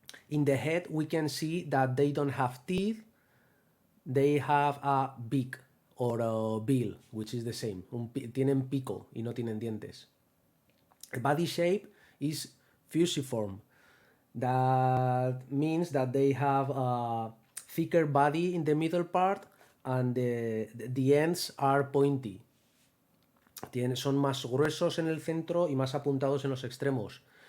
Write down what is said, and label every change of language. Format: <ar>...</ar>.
<en>In the head we can see that they don't have teeth, they have a beak or a bill, which is the same.</en> <es>Tienen pico y no tienen dientes.</es> <en>The body shape is fusiform. That means that they have a thicker body in the middle part and the ends are pointy.</en> <es>Son más gruesos en el centro y más apuntados en los extremos.</es>